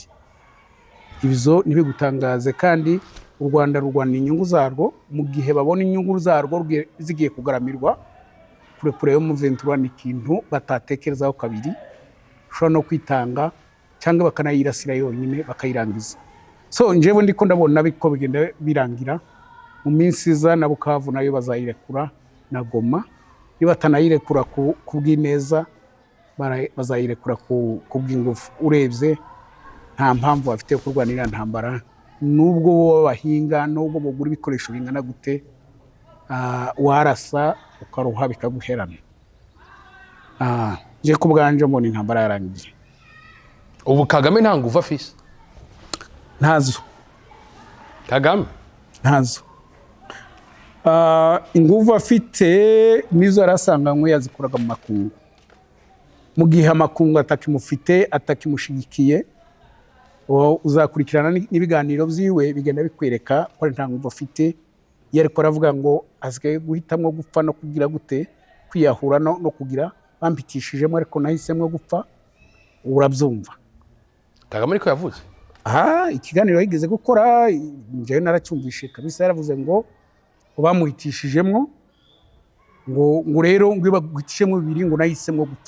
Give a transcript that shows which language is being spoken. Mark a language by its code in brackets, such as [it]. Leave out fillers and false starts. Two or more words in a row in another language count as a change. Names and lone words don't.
[rn] Ibyo ntibigutangaze, kandi u Rwanda rurwana inyungu zarwo, mu gihe babona inyungu zarwo zigiye kugaramirwa kure yo M23 ni ikintu batatekerezaho kabiri, ushobora no kwitanga cyangwa bakanayirasira yonyine bakayirangiza. So njyewe ndiko ndabona biko bigenda birangira mu minsi iza, na Bukavu nayo bazayirekura na Goma, niba batanayirekura ku bw'ineza bazayirekura ku bw'ingufu. Urebye nta mpamvu bafite yo kurwanira ntambara, nubwo bo bahinga, nubwo bagura ibikoresho bingana gute, warasa ukaruha bikaguherana. Je ku bwanje mbona intambara yarangiye. Ubu Kagame nta nguvu afise? Ntazo. Kagame ntazo. Inguvu afite nizo arasanganywe yazikuraga mu makungu, mu gihe amakungu atakimufite, atakimushigikiye, uzakurikirana n'ibiganiro byiwe bigenda bikwereka ko nta nguvu afite. Yari ko aravuga ngo asigaye guhitamwo gupfa no kugira gute, kwiyahura no kugira bampitishijemo, ariko nahisemo gupfa. Urabyumva Kagame ariko yavuze ikiganiro yigeze gukora, njyewe naracyumvishe kabisa. Yaravuze ngo bamuhitishijemo, ngo rero ngo baguhitishemo bibiri, ngo nahisemo gupfa.